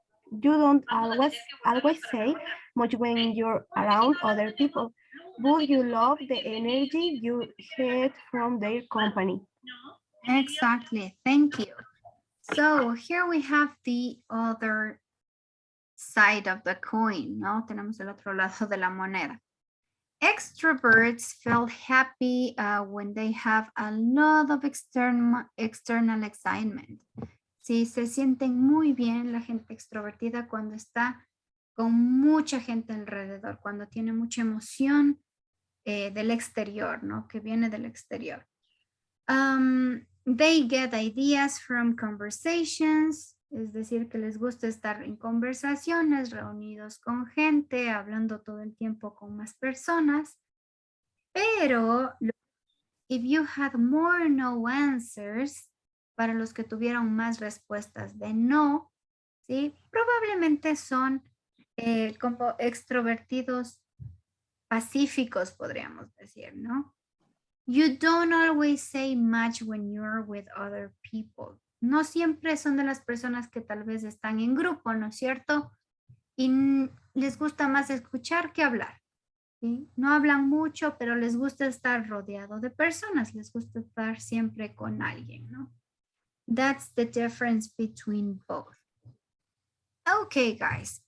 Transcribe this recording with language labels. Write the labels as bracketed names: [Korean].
[English] You don't always say much when you're around other people, but you love the energy you get from their company. Exactly, thank you. So here we have the other side of the coin, [Spanish] ¿no? Tenemos el otro lado de la moneda. [English] Extroverts feel happy when they have a lot of external excitement. [Spanish] Sí, se sienten muy bien la gente extrovertida cuando está con mucha gente alrededor, cuando tiene mucha emoción del exterior, ¿no? Que viene del exterior. [English] They get ideas from conversations, [Spanish] es decir, que les gusta estar en conversaciones, reunidos con gente, hablando todo el tiempo con más personas. Pero, [English] if you had more no answers, [Spanish] para los que tuvieron más respuestas de no, ¿sí? Probablemente son como extrovertidos pacíficos, podríamos decir, ¿no? [English] You don't always say much when you're with other people. [Spanish] No siempre son de las personas que tal vez están en grupo, ¿no es cierto? Y les gusta más escuchar que hablar. ¿Sí? No hablan mucho, pero les gusta estar rodeado de personas. Les gusta estar siempre con alguien, ¿no? [English] That's the difference between both. Okay, guys.